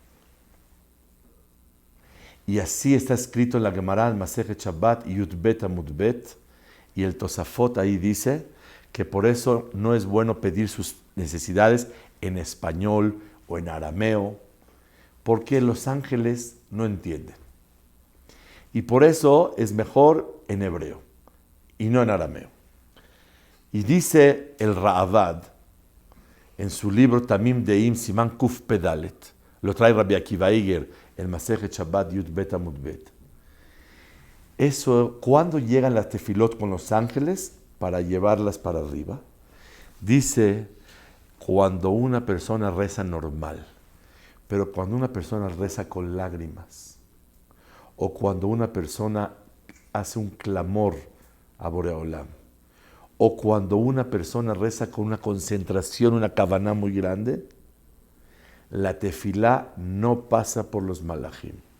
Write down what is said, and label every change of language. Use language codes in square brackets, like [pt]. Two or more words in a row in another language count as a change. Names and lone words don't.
[es] Y así está escrito en la Gemara, el Masejet Shabbat, Yudbet Amudbet, y el Tosafot ahí dice que por eso no es bueno pedir sus necesidades en español o en arameo, porque los ángeles no entienden. Y por eso es mejor en hebreo y no en arameo. Y dice el Ra'avad en su libro Tamim Deim Siman Kuf Pedalet, lo trae Rabbi Akiva Eiger, el Masejet Shabbat Yud Bet Amud Bet. Eso, ¿cuándo llegan las tefilot con los ángeles para llevarlas para arriba? Dice, cuando una persona reza normal, pero cuando una persona reza con lágrimas, o cuando una persona hace un clamor a Boreolam, o cuando una persona reza con una concentración, una kavaná muy grande, la tefilá no pasa por los malajim.